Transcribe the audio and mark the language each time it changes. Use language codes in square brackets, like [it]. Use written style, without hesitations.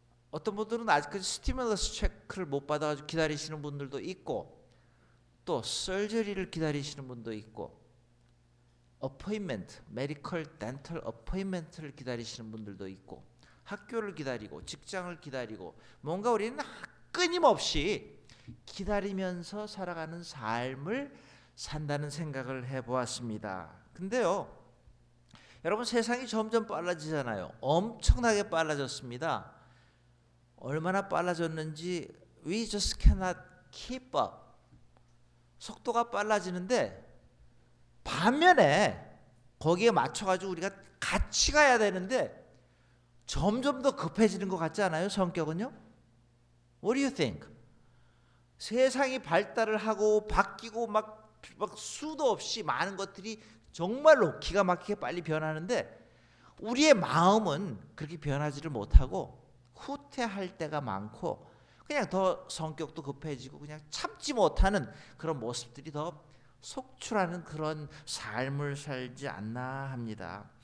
[ko] 어떤 분들은 아직까지 스티뮬러스 체크를 못 받아가지고 기다리시는 분들도 있고 또 서저리를 기다리시는 분도 있고 어포인먼트, 메디컬, 덴털 어포인먼트를 기다리시는 분들도 있고 학교를 기다리고 직장을 기다리고 뭔가 우리는 끊임없이 기다리면서 살아가는 삶을 산다는 생각을 해보았습니다. 근데요 여러분 세상이 점점 빨라지잖아요. 엄청나게 빨라졌습니다. 얼마나 빨라졌는지 [en] we just cannot keep up. [ko] 속도가 빨라지는데 반면에 거기에 맞춰가지고 우리가 같이 가야 되는데 점점 더 급해지는 것 같지 않아요? 성격은요? [en] What do you think? [ko] 세상이 발달을 하고 바뀌고 막 수도 없이 많은 것들이 정말로 기가 막히게 빨리 변하는데 우리의 마음은 그렇게 변하지를 못하고 후퇴할 때가 많고 그냥 더 성격도 급해지고 그냥 참지 못하는 그런 모습들이 더 속출하는 그런 삶을 살지 않나 합니다.